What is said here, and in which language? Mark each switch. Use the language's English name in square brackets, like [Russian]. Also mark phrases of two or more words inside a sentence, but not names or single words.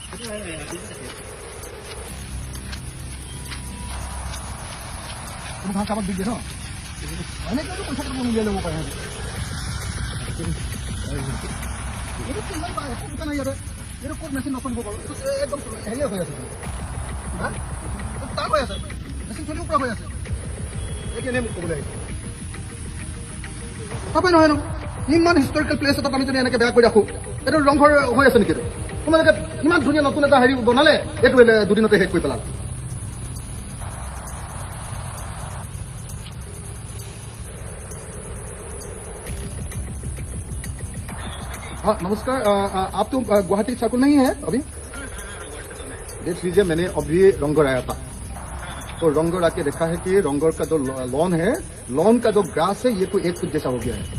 [Assamese] তুমি ঘাঁহ কামত দি দিয়ে ন এনেকৈতো পইচা কেইটামান উলিয়াই ল'ব পাৰে নাই ইয়াতে এইটো ক'ত মেচিন নচলিব বাৰু একদম হেৰিয়ে হৈ আছে তাৰ হৈ আছে মেচিন চলিব পৰা হৈ আছে চাপে নহয় ন ইমান [English] historical place [Assamese] এটাত আমি যদি এনেকৈ বেয়া কৰি ৰাখোঁ এইটো ৰংঘৰ হৈ আছে নেকি? তোমালোকে ইমান ধুনীয়া নতুন এটা হেৰি বনালে এইটো দুদিনতে শেষ কৰি পেলালে। [Hindi] हाँ नमस्कार, आप तो गुवाहाटी सर्कल नहीं है अभी? देख लीजिए, मैंने अभी रंगघर आया था तो रंगघर आके देखा है कि रंगघर का जो लॉन है, लॉन का जो ग्रास है ये तो एक फुट जैसा हो गया है।